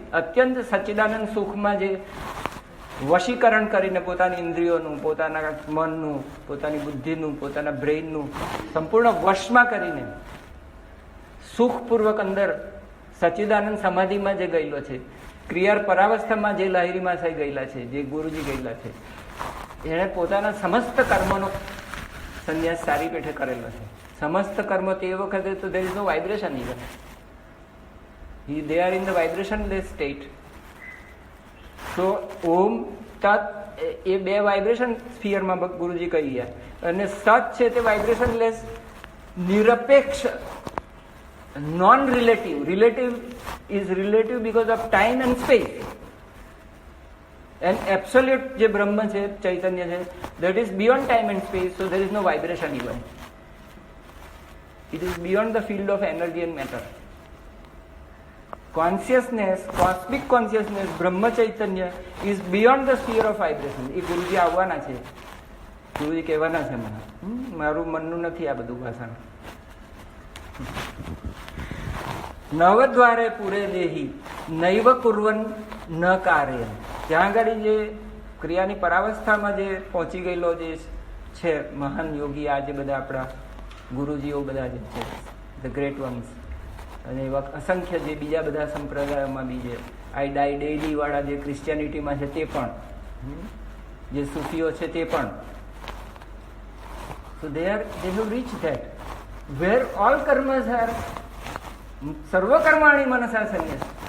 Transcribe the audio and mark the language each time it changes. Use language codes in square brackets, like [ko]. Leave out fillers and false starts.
[gu] અત્યંત સચ્ચિદાનંદ સુખમાં જે વશીકરણ કરીને પોતાની ઇન્દ્રિયોનું, પોતાના મનનું, પોતાની બુદ્ધિનું, પોતાના બ્રેઇનનું સંપૂર્ણ વશમાં કરીને સુખપૂર્વક અંદર સચ્ચિદાનંદ સમાધિમાં જે ગયેલો છે, ક્રિયા પરાવસ્થામાં જે લહેરીમાં થઈ ગયેલા છે, જે ગુરુજી ગયેલા છે, એણે પોતાના સમસ્ત કર્મોનો સંન્યાસ સારી પેઠે કરેલો છે. સમસ્ત કર્મ તે વખતે તો [en] there is no vibration even. They are in the vibrationless state. [gu] So ઓમ તત એ બે વાઇબ્રેશન સ્ફિયરમાં ગુરુજી કહી ગયા, અને સત છે તે વાઇબ્રેશનલેસ, નિરપેક્ષ, non relative. [en] Relative is relative because of time and space. And absolute [gu] જે બ્રહ્મ છે, ચૈતન્ય છે, [en] that is beyond time and space, so there is no vibration even. It is beyond the field of energy and matter. Consciousness, cosmic consciousness, બ્રહ્મ ચૈતન્ય is beyond the sphere of vibration. [gu] એ ગુરુજી આવવાના છે, ગુરુજી કહેવાના છે મને, મારું મનનું નથી આ બધું ભાષણ. [sa] નવદ્વારે પૂરે દેહી નૈવ કુર્વન ન કાર્ય. [gu] જ્યાં આગળ જે ક્રિયાની પરાવસ્થામાં જે પહોંચી ગયેલો જે છે મહાન યોગી, આ જે બધા આપણા ગુરુજીઓ બધા જે છે, [en] the great ones, [gu] અને એવા અસંખ્ય જે બીજા બધા સંપ્રદાયોમાં બી જે આઈ ડાઈ ડેઇલી વાળા જે ક્રિશ્ચિયાનિટીમાં છે તે પણ, જે સૂફીઓ છે તે પણ, સો [en] they have reached that where all karmas are [sa] સર્વકર્માણી Mansa સંન્યાસ.